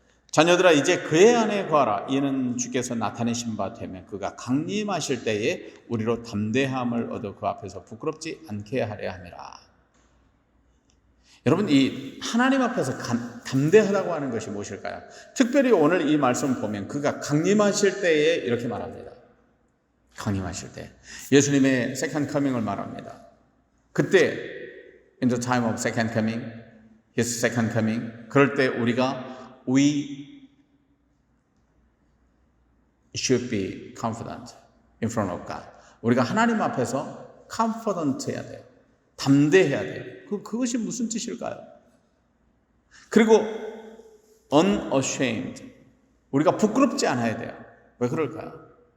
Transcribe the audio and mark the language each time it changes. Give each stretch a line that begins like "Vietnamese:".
Korean: 자녀들아 이제 그의 안에 거하라. 이는 주께서 나타내신 바 되면 그가 강림하실 때에 우리로 담대함을 얻어 그 앞에서 부끄럽지 않게 하려 함이라. 여러분, 이 하나님 앞에서 담대하다고 하는 것이 무엇일까요? 특별히 오늘 이 말씀 보면 그가 강림하실 때에 이렇게 말합니다. 강림하실 때 예수님의 second coming을 말합니다. 그때
English: in the time of second coming, his second coming,
Korean: 그럴 때 우리가
English: we should be confident in front of God.
Korean: 우리가 하나님 앞에서 confident 해야 돼요. 담대해야 돼요. 그것이 무슨 뜻일까요? 그리고 unashamed, 우리가 부끄럽지 않아야 돼요. 왜 그럴까요?